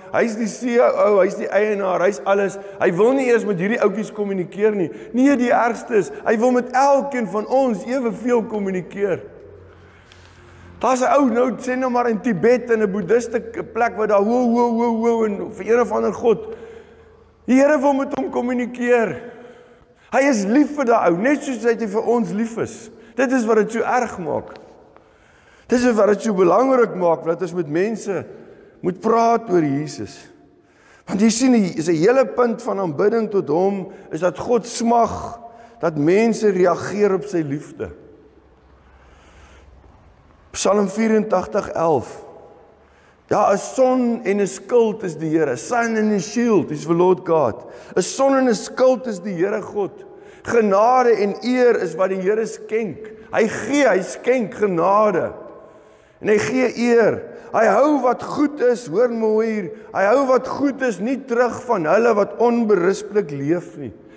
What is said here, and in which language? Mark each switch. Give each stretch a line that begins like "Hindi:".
Afrikaans: Hy's die CEO, hy's die eienaar, hy's alles. Hy wil nie eers met hierdie ouetjies kommunikeer nie. Nee, die ergste is, hy wil met elkeen van ons eweveel kommunikeer. Daar's 'n ou nou sê nou maar in Tibet in 'n boeddhiste plek waar daar ho en vir een of ander god. Die Here wil met hom kommunikeer. Hy is lief vir daai ou, net soos hy vir ons lief is. Dit is wat dit so erg maak. Dit is wat dit so belangrik maak dat ons met mense moet praat oor Jesus. Want jy sien, is 'n hele punt van aanbidding tot hom is dat God smag dat mense reageer op sy liefde. Psalm 84:11. Ja, 'n son en 'n skild is die Here.
English: Sun and a shield is the Lord God.
Afrikaans: 'n Son en 'n skild is die Here God. Genade en eer is wat die Here skenk. Hy skenk genade. En hy gee eer. Hy hou wat goed is, hoor mooi hier. Hy hou wat goed is nie terug van hulle wat onberispelik leef nie.